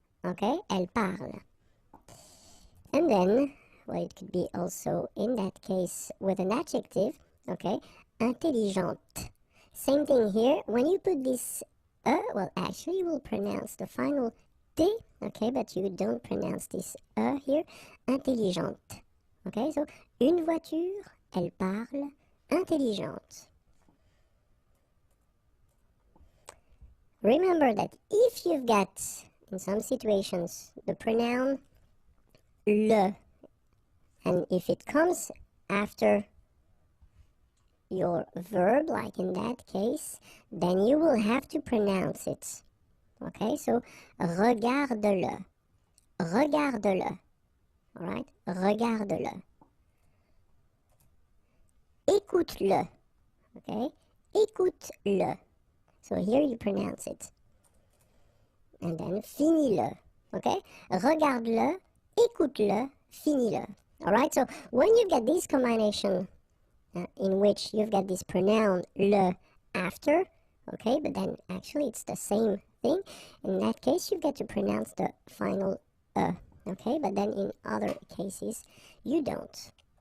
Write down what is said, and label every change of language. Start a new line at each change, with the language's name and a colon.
English: Okay,
French: elle parle.
English: And then, well, it could be also in that case with an adjective, okay,
French: intelligente.
English: Same thing here. When you put this well, actually you will pronounce the final T, okay, but you don't pronounce this here.
French: Intelligente. Okay, so une voiture, elle parle, intelligente.
English: Remember that if you've got, in some situations, the pronoun le, and if it comes after your verb, like in that case, then you will have to pronounce it. Okay, so
French: regarde-le, regarde-le.
English: All right,
French: regarde-le. Écoute-le. Okay, écoute-le.
English: So here you pronounce it. And then
French: finis-le. Okay, regarde-le, écoute-le, finis-le.
English: All right, so when you get this combination in which you've got this pronoun le after, okay, but then actually it's the same thing. In that case, you get to pronounce the final okay, but then in other cases, you don't.